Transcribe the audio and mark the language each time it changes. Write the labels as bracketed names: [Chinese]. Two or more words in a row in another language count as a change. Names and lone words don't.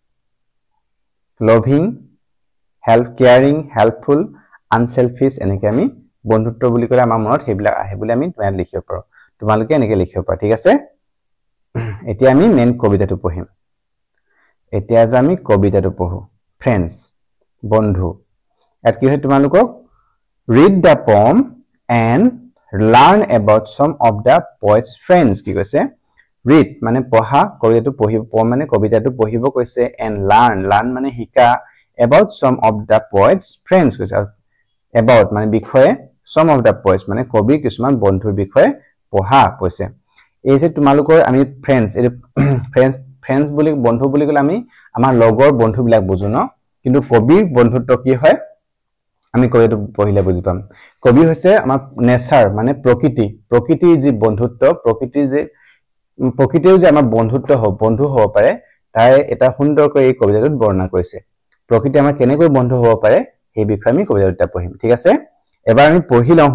[English] loving caring helpful unselfish [Assamese] এনেকে আমি বন্ধুত্ব বুলি কলে আমাৰ মনত হেবিলাক আহে বুলি আমি তোমাক লিখিব পাৰো তোমালোকে এনেকে লিখিব পাৰা ঠিক আছে এতিয়া আমি মেইন কবিতাটো পঢ়িম এতিয়া যে আমি কবিতাটো পঢ়ো ফ্ৰেন্ডস বন্ধু এত কি হয় তোমালোকক [English] read the poem and learn about some of the poet's friends [Assamese] কি কৈছে read মানে পঢ়া কবিতাটো পঢ়িব poem মানে কবিতাটো পঢ়িব কৈছে [English] and learn [Assamese] মানে শিকা [English] about some of the poet's friends [Assamese] কৈছে about মানে বিষয়ে [English] some of the poets [Assamese] মানে কবি কিছুমান বন্ধুৰ বিষয়ে পঢ়া কৈছে এই যে তোমালোকৰ আমি ফ্ৰেন্ডস বুলি বন্ধু বুলি কলে আমি আমাৰ লগৰ বন্ধুবিলাক বুজো ন কিন্তু কবিৰ বন্ধুত্ব কি হয় আমি কবিতাটো পঢ়িলে বুজি পাম কবি হৈছে আমাৰ নেচাৰ মানে প্ৰকৃতিৰ যি বন্ধুত্ব প্ৰকৃতিৰ যে আমাৰ বন্ধু হ'ব পাৰে তাই এটা সুন্দৰকৈ এই কবিতাটোত বৰ্ণনা কৰিছে প্ৰকৃতি আমাৰ কেনেকৈ বন্ধু হ'ব পাৰে এই বিষয়ে আমি কবিতাটো পঢ়িম ঠিক আছে এবাৰ আমি পঢ়ি লওঁ